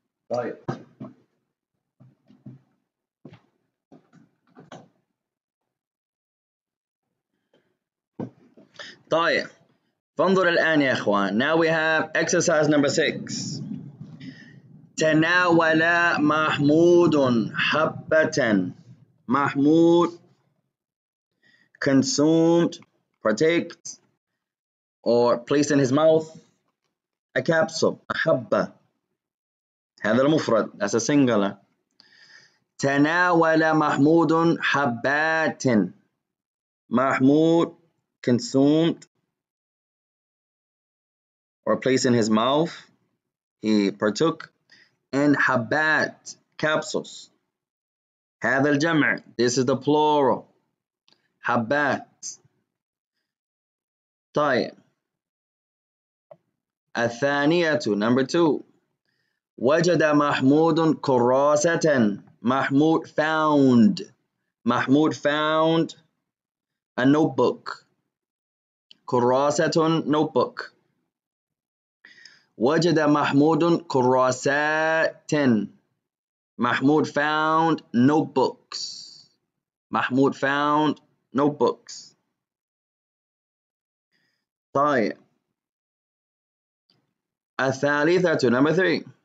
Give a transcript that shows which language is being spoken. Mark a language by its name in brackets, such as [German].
[Arabic] طيب طيب فانظر الآن يا إخوان. [English] Now we have exercise number 6. [Arabic] تناول محمود حبة. [English] محمود consumed, partaked, or placed in his mouth a capsule, a حبة. [Arabic] هذا المفرد, [English] that's a singular. [Arabic] تناول محمود حبات. [English] Mahmoud consumed or placed in his mouth, he partook in حبات, capsules. [Arabic] هذا الجمع, [English] this is the plural. [Arabic] حبات. طيب الثانية, [English] number 2. [Arabic] وجد محمود كراسة. [English] Mahmoud found. Mahmoud found a notebook. كراسة, notebook. [Arabic] وجد محمود كراسات. [English] Mahmoud found notebooks. Mahmoud found notebooks. [Arabic] طيب الثالثة, [English] number 3.